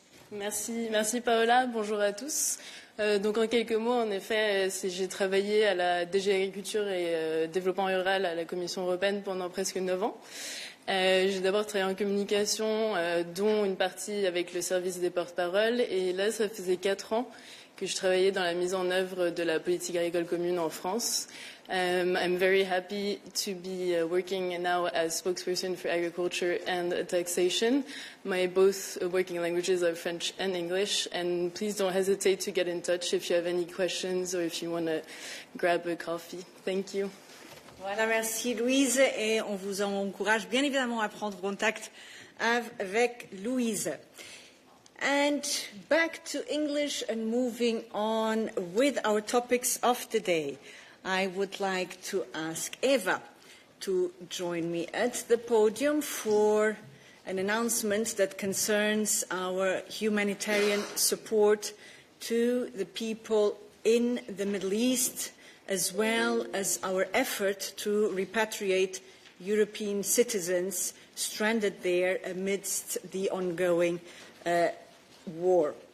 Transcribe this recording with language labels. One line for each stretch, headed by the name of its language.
French: Merci Paola, bonjour à tous. Donc en quelques mots, en effet, j'ai travaillé à la DG Agriculture et Développement Rural à la Commission européenne pendant presque 9 ans. J'ai d'abord travaillé en communication, dont une partie avec le service des porte-paroles, et là, ça faisait 4 ans que je travaillais dans la mise en œuvre de la politique agricole commune en France.
English: I'm very happy to be working now as spokesperson for agriculture and taxation. My both working languages are French and English, and please don't hesitate to get in touch if you have any questions or if you want to grab a coffee. Thank you.
French: Voilà, merci Louise, et on vous encourage bien évidemment à prendre contact avec Louise.
English: And back to English and moving on with our topics of the day. I would like to ask Eva to join me at the podium for an announcement that concerns our humanitarian support to the people in the Middle East, as well as our effort to repatriate European citizens stranded there amidst the ongoing war.